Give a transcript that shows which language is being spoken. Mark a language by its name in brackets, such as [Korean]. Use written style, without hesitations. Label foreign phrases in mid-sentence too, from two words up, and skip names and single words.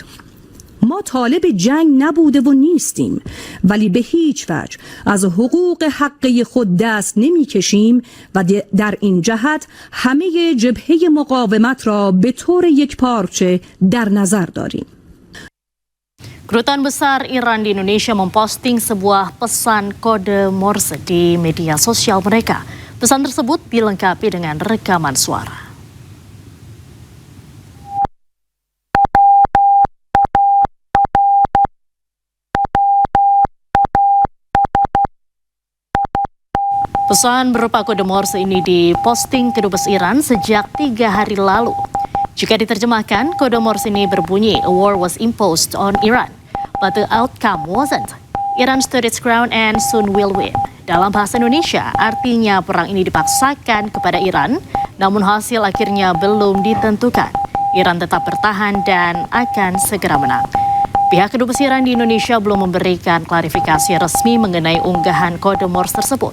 [Persian] ما طالب جنگ نبوده و نیستیم، ولی به هیچ وجه از حقوق حقی خود دست نمی کشیم و در این جهت همه جبهه مقاومت را به طور یکپارچه در نظر داریم. [Indonesian] Kedutaan Besar Iran di Indonesia memposting sebuah pesan kode Morse di media sosial mereka. Pesan tersebut dilengkapi dengan rekaman suara. Pesan berupa kode Morse ini diposting Kedubes Iran sejak 3 hari lalu. Jika diterjemahkan, kode Morse ini berbunyi, [English] "A war was imposed on Iran, but the outcome wasn't. Iran stood its ground and soon will win." [Indonesian] Dalam bahasa Indonesia, artinya perang ini dipaksakan kepada Iran, namun hasil akhirnya belum ditentukan. Iran tetap bertahan dan akan segera menang. Pihak Kedubes Iran di Indonesia belum memberikan klarifikasi resmi mengenai unggahan kode Morse tersebut.